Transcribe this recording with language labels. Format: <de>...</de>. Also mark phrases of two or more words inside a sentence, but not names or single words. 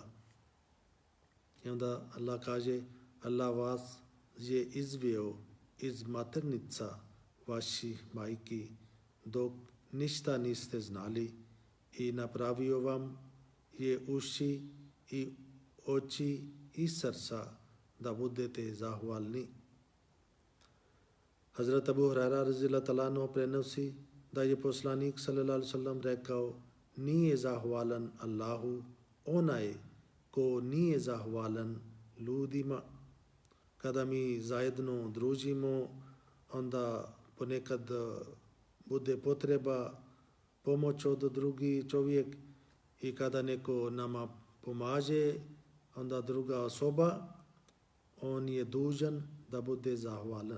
<bs>I onda Allah kaže, Allah vas je izveo iz maternica vaših majki dok ništa niste znali i napravio vam je uši i oči i srca da budete zahvalni. Hazrat Abu Hurajra</bs> <ar>رضي الله تعالى عنه</ar> <bs>prenosi da je poslanik</bs> <ar>صلى الله عليه وسلم</ar> <bs>rekao, nije zahvalan Allahu onaj ko nije zahvalan ljudima. Kada mi zajedno družimo, onda ponekad bude potreba pomoć od drugi čovjek i kada neko nama pomaže, onda druga osoba, on je dužan da bude zahvalan.</bs>